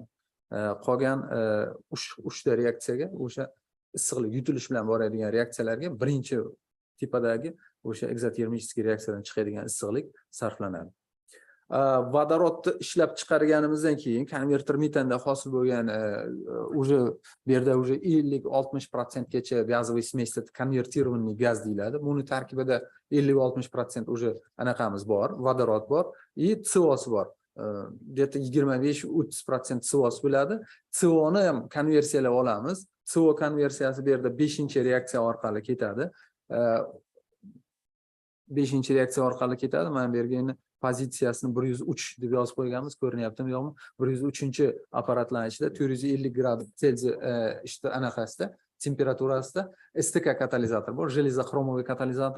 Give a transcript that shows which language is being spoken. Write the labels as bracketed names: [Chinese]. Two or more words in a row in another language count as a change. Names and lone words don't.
[Uzbek] Qolgan uchta reaksiyaga o'sha issiqlik yutilish bilan boradigan reaksiyalarga birinchi tipadagi o'sha ekzotermический reaksiyadan chiqadigan issiqlik sarflanadi. Vodorodni ishlab chiqarganimizdan keyin konverter metanda hosil bo'lgan уже bu yerda уже 50-60% gacha [Russian] газовый смесь [Uzbek] konvertirованный gaz deyiladi. Buni tarkibida 50-60% уже anaqamiz bor, vodorod bor, и CO bor. Где-то 25-30% CO bo'ladi. CO ni ham konversiyalab olamiz. CO konversiyasi bu yerda 5-reaksiya orqali ketadi. 5-reaksiya orqali ketadi. Mana bu yerga pozitsiyasini 103 deb yozib qo'yganmiz, ko'rinyaptimi yo'qmi? 103-apparatlarning ichida 450 gradus Selsiy anaqasida, temperaturasida STK katalizator bor, железохромовый katalizator.